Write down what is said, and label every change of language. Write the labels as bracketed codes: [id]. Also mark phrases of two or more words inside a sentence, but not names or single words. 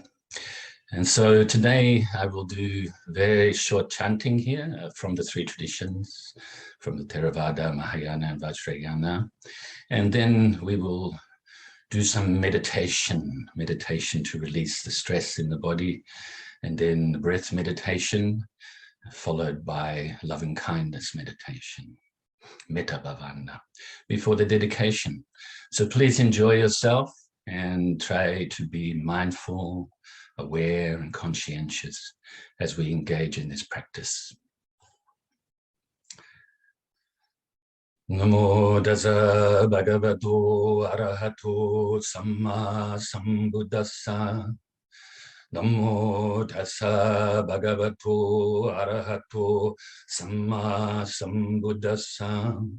[en] And so today I will do very short chanting here from the three traditions, from the Theravada, Mahayana and Vajrayana. And then we will do some meditation to release the stress in the body, and then the breath meditation, followed by loving kindness meditation, [pi] metta bhavana, [en] before the dedication. So please enjoy yourself and try to be mindful, aware, and conscientious as we engage in this practice. [pi] Namo tassa bhagavato arahato samma sambuddhassa. Namo tassa bhagavato arahato samma sambuddhassa.